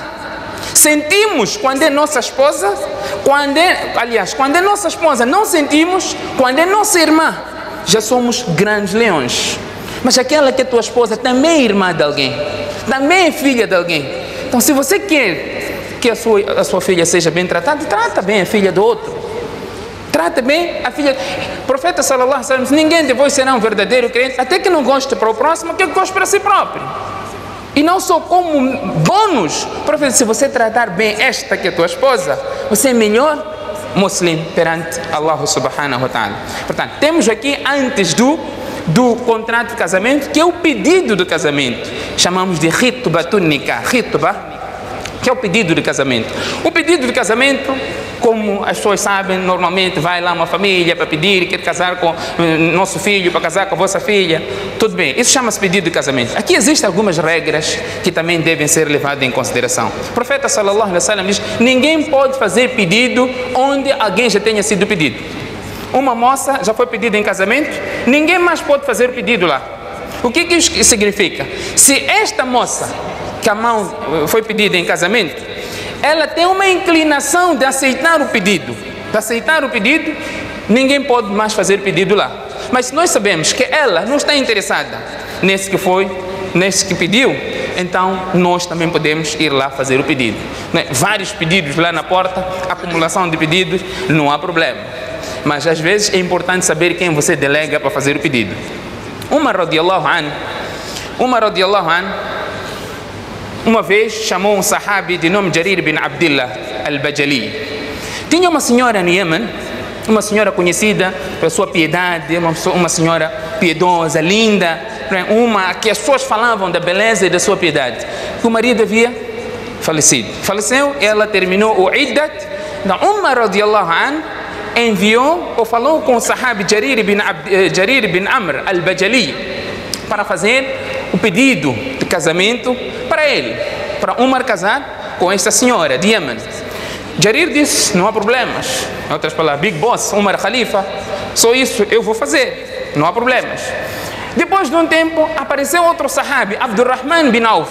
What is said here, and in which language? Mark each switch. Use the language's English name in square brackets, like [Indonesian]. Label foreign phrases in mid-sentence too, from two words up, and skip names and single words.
[Portuguese] Sentimos quando é nossa esposa, quando é nossa esposa não sentimos, quando é nossa irmã, já somos grandes leões. Mas aquela que é tua esposa também é irmã de alguém, também é filha de alguém. Então, se você quer que a sua filha seja bem tratada, trata bem a filha do outro. Trata bem a filha. O profeta [Arabic] صلى الله عليه وسلم, [Portuguese] ninguém de vós será um verdadeiro crente até que não goste para o próximo, que goste para si próprio. E não só como bônus, profeta, se você tratar bem esta que é tua esposa, você é melhor muslim perante Allah [Arabic] سبحانه وتعالى. [Portuguese] Portanto, temos aqui antes do contrato de casamento, que é o pedido do casamento. Chamamos de [Arabic] خطبة النكاح. [Portuguese] Khitba, que é o pedido de casamento. O pedido de casamento, como as pessoas sabem, normalmente vai lá uma família para pedir, quer casar com nosso filho, para casar com a vossa filha. Tudo bem, isso chama-se pedido de casamento. Aqui existem algumas regras que também devem ser levadas em consideração. O profeta [Arabic] صلى الله عليه وسلم [Portuguese] diz: ninguém pode fazer pedido onde alguém já tenha sido pedido. Uma moça já foi pedida em casamento, ninguém mais pode fazer pedido lá. O que isso significa? Se esta moça que a mão foi pedida em casamento, ela tem uma inclinação de aceitar o pedido, ninguém pode mais fazer pedido lá. Mas se nós sabemos que ela não está interessada nesse que pediu, então nós também podemos ir lá fazer o pedido. Vários pedidos lá na porta, acumulação de pedidos, não há problema. Mas às vezes é importante saber quem você delega para fazer o pedido. Umar [Arabic] رضي الله عنه, [Portuguese] uma vez chamou um sahabi de nome Jarir bin Abdullah al-Bajali. Tinha uma senhora no Iêmen, uma senhora conhecida pela sua piedade, uma senhora piedosa, linda, uma que as pessoas falavam da beleza e da sua piedade. O marido havia falecido. Faleceu, ela terminou o iddat. Então Umar [Arabic] رضي الله عنه [Portuguese] enviou ou falou com o sahabi Jarir bin Amr al-Bajali para fazer o pedido de casamento para ele, para Umar casar com esta senhora de Iêmen. Jarir disse: não há problemas. Em outras palavras, [English] Big Boss, [Portuguese] Umar Khalifa, só isso eu vou fazer, não há problemas. Depois de um tempo, apareceu outro sahabi, Abdurrahman bin Auf.